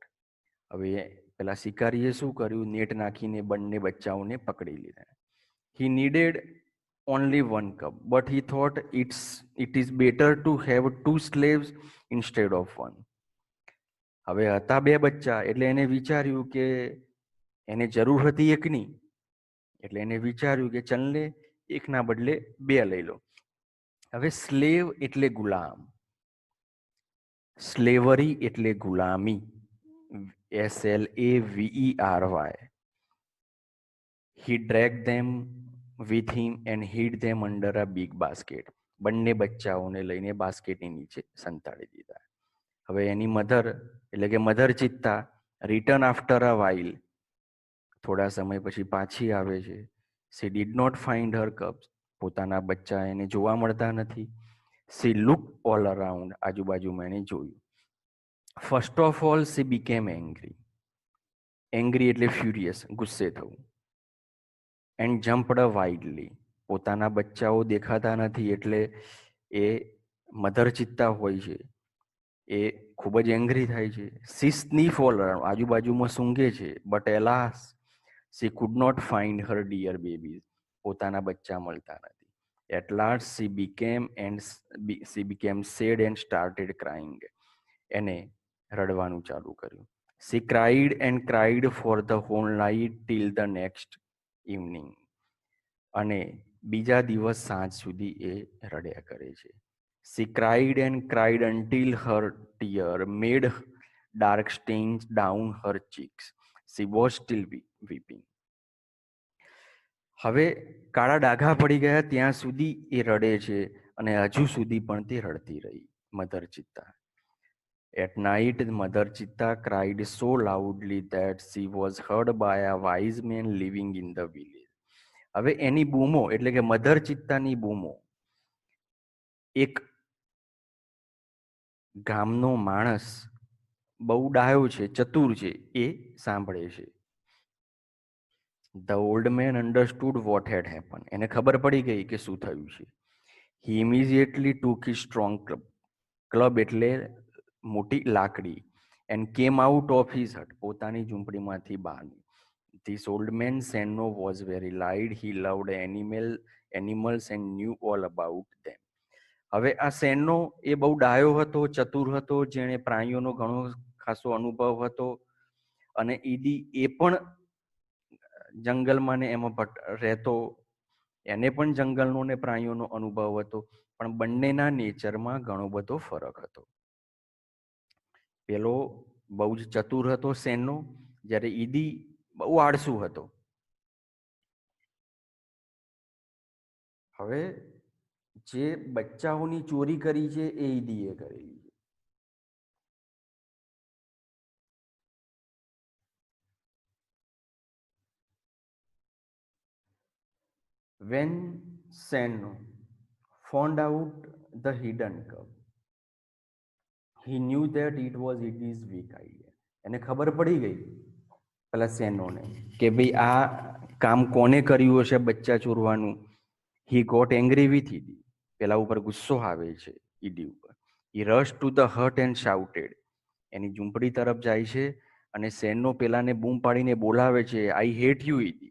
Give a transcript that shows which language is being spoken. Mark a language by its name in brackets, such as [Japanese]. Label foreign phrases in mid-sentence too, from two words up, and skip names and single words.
[Gujarati] હવે પેલા શિકારીએ શું કર્યું? નેટ નાખીને બંને બચ્ચાઓને પકડી લીધા. [English] He needed only one cub, but he thought it is better to have two slaves instead of one. [Gujarati] હવે હતા બે બચ્ચા એટલે એને વિચાર્યું કે એને જરૂર હતી એકની, એટલે એને વિચાર્યું કે ચલને એકના બદલે બે લઈ લો. હવે સ્લેવ એટલે ગુલામ, સ્લેવરી એટલે ગુલામી, [English] SLAVERY. He dragged them with him and hid them under a big basket. [Gujarati] બંને બચ્ચાઓને લઈને બાસ્કેટની નીચે સંતાડી દીધા. હવે એની મધર એટલે કે મધર ચિત્તા [English] return after a while, [Gujarati] થોડા સમય પછી પાછી આવે છે. [English] She did not find her cubs. [Gujarati] પોતાના બચ્ચા એને જોવા મળતા નથી. [English] She looked all around. [Gujarati] આજુબાજુમાં એને જોયું. [English] First of all, she became angry. [Gujarati] Angry એટલે furious, ગુસ્સે થવું. [English] And jumped wildly. [Gujarati] પોતાના બચ્ચાઓ દેખાતા નથી એટલે એ મધર ચિત્તા હોય છે એ ખૂબ જ એંગ્રી થાય છે. [English] She sniffed all around. [Gujarati] આજુબાજુમાં સૂંઘે છે. [English] But alas, she could not find her dear babies. [Gujarati] પોતાના બચ્ચા મળતા નથી. [English] At last she became sad and started crying. [Gujarati] એને રડવાનું ચાલુ કર્યું. [English] She cried and cried for the whole night till the next evening. [Gujarati] અને બીજા દિવસ સાંજ સુધી એ રડ્યા કરે છે. [English] She cried and cried until her tear made dark stains down her cheeks. She was still weeping. [Gujarati] હવે કાળા ડાઘા પડી ગયા ત્યાં સુધી એ રડે છે અને હજુ સુધી પણ તે રડતી રહી મધર ચિત્તા. [English] At night, Mother Chitta cried so loudly that she was heard by a wise man living in the village. [Gujarati] હવે એની બૂમો એટલે કે મધર ચિત્તાની બૂમો એક ગામનો માણસ બહુ ડાયો છે, ચતુર છે, એ સાંભળે છે. [English] The old man understood what had happened. [Gujarati] એને ખબર પડી ગઈ કે શું થયું છે. [English] He immediately took his strong club. [Gujarati] ક્લબ એટલે મોટી લાકડી. [English] And came out of his hut. [Gujarati] પોતાની ઝૂંપડીમાંથી બહાર. [English] This old man Senno was very light. He loved animals and knew all about them. [Gujarati] હવે આ સેનો એ બહુ ડાયો હતો, ચતુર હતો, જેણે પ્રાણીઓનો ઘણો ખાસો અનુભવ હતો. અને ઈદી એ પણ જંગલમાં ને એમાં રહેતો, એને પણ જંગલનો ને પ્રાણીઓનો અનુભવ હતો. પણ બંનેના નેચરમાં ઘણો બધો ફરક હતો. પેલો બહુ જ ચતુર હતો સેનો, જ્યારે ઈદી બહુ આળસુ હતો. હવે જે બચ્ચાઓની ચોરી કરી છે એ ઈદીએ કરેલી છે. [English] When Senno found out the hidden cup, he knew that it was his weak idea. [Gujarati] એને ખબર પડી ગઈ પેલા સેનોને કે ભાઈ આ કામ કોને કર્યું હશે બચ્ચા ચોરવાનું. [English] he got angry with Idi. [Gujarati] પેલા ઉપર ગુસ્સો આવે છે ઈડી ઉપર. [English] he rush to the hut and shouted. [Gujarati] એની ઝૂંપડી તરફ જાય છે અને સેનો પેલાને બૂમ પાડીને બોલાવે છે, [English] I hate you [Gujarati] ઈડી.